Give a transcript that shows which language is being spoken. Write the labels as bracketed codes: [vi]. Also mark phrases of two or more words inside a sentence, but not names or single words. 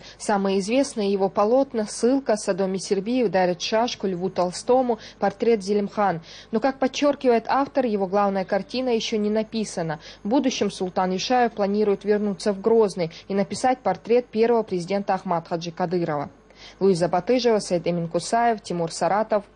[ru] Самые известные его полотна – «Ссылка», «Содоме Сербию», «Дарит шашку», «Льву Толстому», «Портрет Зелимхан». Но, как подчеркивает автор, его главная картина еще не написана. В будущем Султан Юшаев планирует вернуться в Грозный и написать портрет первого президента Ахмад Хаджи Кадырова. Луиза Батыжева, Сайд Эмин Кусаев, Тимур Саратов.